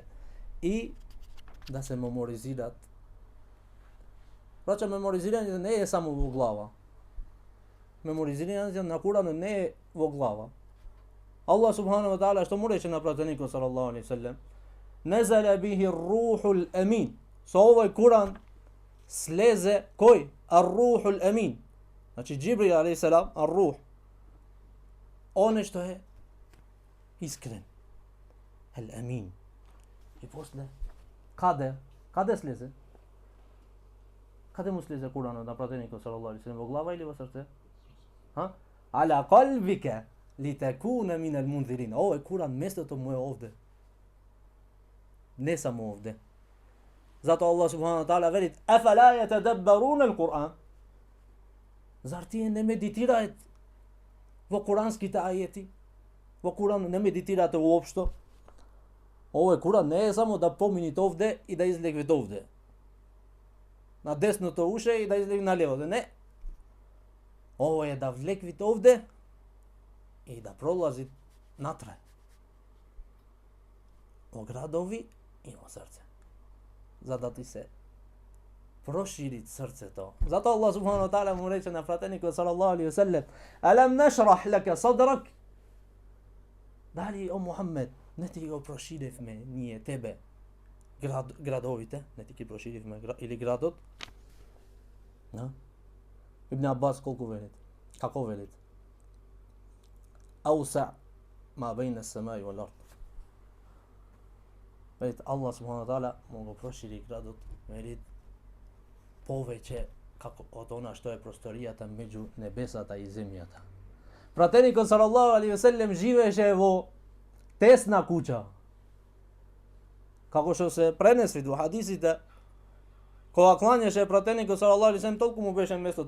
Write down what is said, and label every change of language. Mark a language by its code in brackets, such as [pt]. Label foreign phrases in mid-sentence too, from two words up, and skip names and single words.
[mk] И да се меморизират. Прача, меморизирање не е само во глава. Меморизирање на Куранот не е во глава. [ar] الله سبحانه وتعالى [mk] што му рече на пратеникот [ar] صلى الله عليه وسلم, نزل به الروح الأمين. [mk] Со овој Куран слезе кој? [ar] الروح الأمين. [mk] Значи Џибрил [ar] عليه السلام, [mk] ар-рух. Оне што е искрен. Ел-амин. И после, каде слезе? Каде му слезе Куранот на пратеникот [ar] صلى الله عليه وسلم, [mk] во глава или во срце? [ar] على قلبك لتكون من المنذرين. [mk] Овој Куран местото му е овде. Не само овде. Зато [ar] الله سبحانه وتعالى [mk] велит: [ar] "أفلا يتدبرون القرآن?" [mk] Зар тие не медитираат во куранските ајети? Во Куран не медитирате уопшто? Овој Куран не е само да помините овде и да излегвите овде. На десното уше и да излегвите на левото. Не. Ово е да влеквите овде и да пролази натре. Во градови и во срце. За да ти се прошири срцето. Зато [ar] الله سبحانه وتعالى [mk] му рече на пратеникот [ar] صلى الله عليه وسلم: "ألم نشرح لك صدرك?" [mk] Дали, о Мухаммед, не ти го проширивме ние тебе градовите, не ти ги проширивме или градот? Ибн Аббас колку велит? Како велит? [ar] أوسع ما بين السماء والأرض. [mk] Велит [ar] الله سبحانه وتعالى [mk] му го прошири градот, велит повеќе како од она што е просторијата меѓу небесата и земјата. Пратеникот [ar] صلى الله عليه وسلم [mk] живееше во тесна куќа. Како што се пренесли во хадисите, кога клањаше пратеникот [ar] صلى الله عليه وسلم, [mk] толку му беше местото.